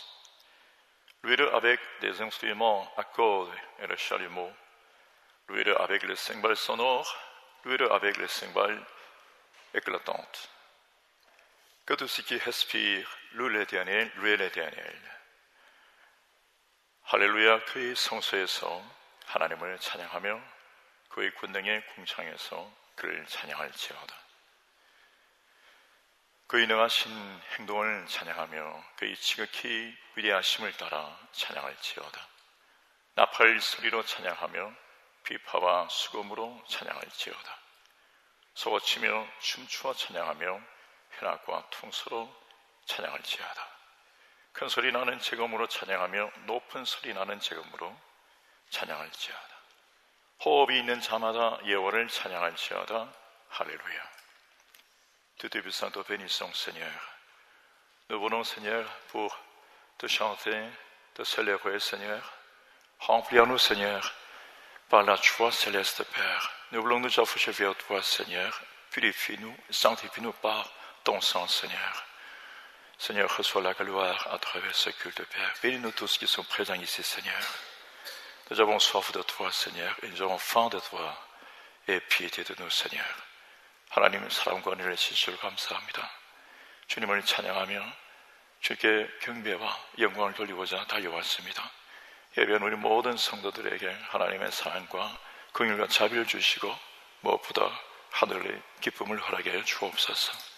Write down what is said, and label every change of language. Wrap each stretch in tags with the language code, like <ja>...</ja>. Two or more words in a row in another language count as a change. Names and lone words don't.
<fr>Louez-le avec des instruments à cordes et le chalumeau. Louez-le avec les cymbales sonores, louez-le avec les cymbales éclatantes. Que tout ce qui respire, loue l'Éternel, louez l'Éternel.</fr> <ko>할렐루야, 그의 성소에서 하나님을 찬양하며 그의 군능의 궁창에서 그를 찬양할지어다. 그의 능하신 행동을 찬양하며 그의 지극히 위대하심을 따라 찬양할지어다. 나팔 소리로 찬양하며 비파와 수금으로 찬양할지어다. 소고치며 춤추어 찬양하며 현악과 퉁소로 찬양할지어다. 큰 소리 나는 제금으로 찬양하며 높은 소리 나는 제금으로 찬양할지어다. 호흡이 있는 자마다 여호와를 찬양할지어다. 할렐루야.</ko> <fr>Tout est puissant, te bénissons, Seigneur. Nous venons, Seigneur, pour te chanter, te célébrer, Seigneur. Remplis-nous, Seigneur, par la joie céleste, Père. Nous voulons nous afficher vers toi, Seigneur. Purifie-nous, sanctifie-nous par ton sang, Seigneur. Seigneur, reçois la gloire à travers ce culte, Père. Bénis-nous tous qui sont présents ici, Seigneur. Nous avons soif de toi, Seigneur, et nous avons faim de toi, et piété de nous, Seigneur.</fr> <ko>하나님의 사랑과 은혜를 진실로 감사합니다. 주님을 찬양하며 주께 경배와 영광을 돌리고자 달려왔습니다. 예배한 우리 모든 성도들에게 하나님의 사랑과 긍휼과 자비를 주시고 무엇보다 하늘의 기쁨을 허락해 주옵소서.</ko>